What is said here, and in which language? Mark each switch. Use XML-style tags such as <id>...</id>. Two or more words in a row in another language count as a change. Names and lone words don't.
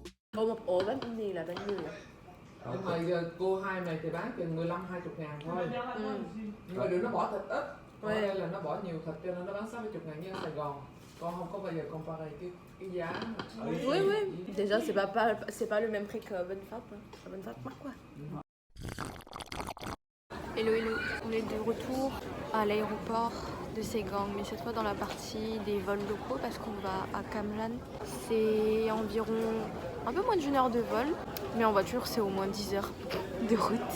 <vi>Ủa một ổ bánh mì là bao nhiêu vậy? Nhưng mà giờ cô hai này thì bán chừng 15-20 ngàn thôi. Nhưng mà đừng nó bỏ thịt ít. Ở đây là nó bỏ nhiều thịt cho nên nó bán 60 ngàn như ở Sài Gòn. Con không có bao giờ compare cái giá.</vi> <fr>Oui, oui. Déjà, c'est pas le même prix que Bonne Fête. Bonne Fête, quoi.</fr> <en>Hello, hello.</en> <fr>On est de retour à l'aéroport de Segang, mais cette fois dans la partie des vols locaux parce qu'on va à Cam Ranh. C'est environ un peu moins d'une heure de vol, mais en voiture c'est au moins 10 heures de route.</fr>